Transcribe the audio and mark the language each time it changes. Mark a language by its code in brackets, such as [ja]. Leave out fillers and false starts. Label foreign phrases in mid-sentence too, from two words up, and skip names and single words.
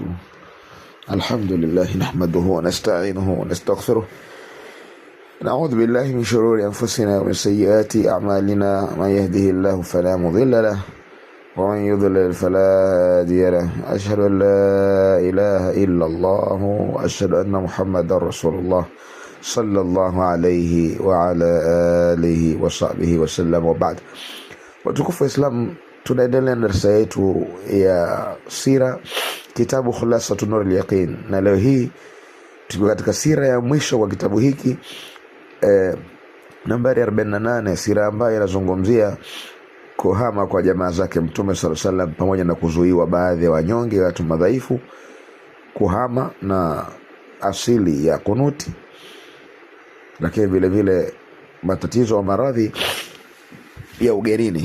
[ar] الحمد لله نحمده ونستعينه ونستغفره، نعوذ بالله من شرور أنفسنا ومن سيئات أعمالنا، من يهده الله فلا مضل له ومن يضلل فلا هادي له. أشهد أن لا إله إلا الله وأشهد أن محمدا رسول الله صلى الله عليه وعلى آله وصحبه وسلم. وبعد. [sw] Watukufu wa Islam, tunaendelea na darasa yetu ya sira, kitabu Khulasatu Nurul Yaqin, na leo hii tuko katika sira ya mwisho kwa kitabu hiki, nambari 48, sira ambayo inazungumzia kuhama kwa jamaa zake Mtume [ar] صلى الله عليه وسلم [sw] pamoja na kuzuiwa baadhi ya wanyonge, watu madhaifu kuhama, na asili ya kunuti, lakini vile vile matatizo wa maradhi ya ugenini.